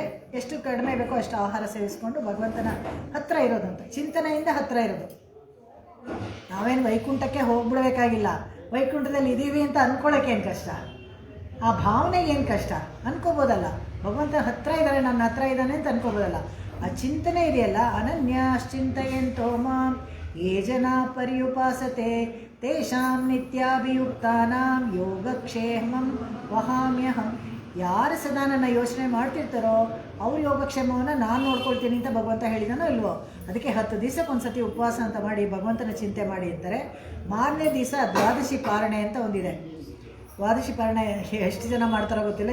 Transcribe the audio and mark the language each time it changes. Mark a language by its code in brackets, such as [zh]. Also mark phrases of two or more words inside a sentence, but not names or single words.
[kn] ಎಷ್ಟು ಕಡಿಮೆ ಬೇಕೋ ಅಷ್ಟು ಆಹಾರ ಸೇವಿಸ್ಕೊಂಡು ಭಗವಂತನ ಹತ್ತಿರ ಇರೋದಂತ, ಚಿಂತನೆಯಿಂದ ಹತ್ತಿರ ಇರೋದು. ನಾವೇನು ವೈಕುಂಠಕ್ಕೆ ಹೋಗ್ಬಿಡ್ಬೇಕಾಗಿಲ್ಲ, ವೈಕುಂಠದಲ್ಲಿ ಇದ್ದೀವಿ ಅಂತ ಅಂದ್ಕೊಳ್ಳೋಕೆ ಏನು ಕಷ್ಟ, ಆ ಭಾವನೆಗೆ ಏನು ಕಷ್ಟ ಅನ್ಕೋಬೋದಲ್ಲ. ಭಗವಂತನ ಹತ್ತಿರ ಇದ್ದಾರೆ, ನನ್ನ ಹತ್ರ ಇದ್ದಾನೆ ಅಂತ ಅನ್ಕೋಬೋದಲ್ಲ. ಆ ಚಿಂತನೆ ಇದೆಯಲ್ಲ, [sa] ಅನನ್ಯಾಶ್ಚಿಂತಯಂತೋ ಮಾಂ ಯೇ ಜನಾ ಪರ್ಯುಪಾಸತೆ ತೇಷಾಂ ನಿತ್ಯಾಭಿಯುಕ್ತಾನಾಂ ಯೋಗಕ್ಷೇಮಂ ವಹಾಮ್ಯಹಂ. [kn] ಯಾರು ಸದಾ ನನ್ನ ಯೋಚನೆ ಮಾಡ್ತಿರ್ತಾರೋ ಅವ್ರ ಯೋಗಕ್ಷೇಮವನ್ನು ನಾನು ನೋಡ್ಕೊಳ್ತೀನಿ ಅಂತ ಭಗವಂತ ಹೇಳಿದಾನೋ ಇಲ್ವೋ. ಅದಕ್ಕೆ 10 ದಿವಸಕ್ಕೊಂದ್ಸತಿ ಉಪವಾಸ ಅಂತ ಮಾಡಿ ಭಗವಂತನ ಚಿಂತೆ ಮಾಡಿ ಅಂತಾರೆ. ಮಾರನೇ ದಿವಸ ದ್ವಾದಶಿ ಪಾರಣೆ ಅಂತ ಒಂದಿದೆ. ದ್ವಾದಶಿ ಪಾರಣೆ ಎಷ್ಟು ಜನ ಮಾಡ್ತಾರೋ ಗೊತ್ತಿಲ್ಲ.